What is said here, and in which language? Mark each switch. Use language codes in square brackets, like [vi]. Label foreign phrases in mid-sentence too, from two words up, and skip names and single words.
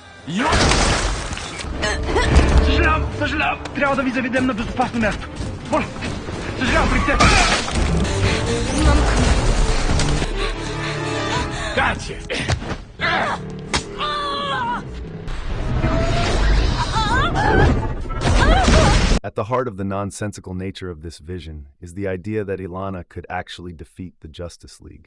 [bg] Съжалявам! Трябва да ви заведем на безопасно място. Моля! Съжалявам, принцеса! [en] Gotcha! At the heart of the nonsensical nature of this vision is the idea that Ilana could actually defeat the Justice League.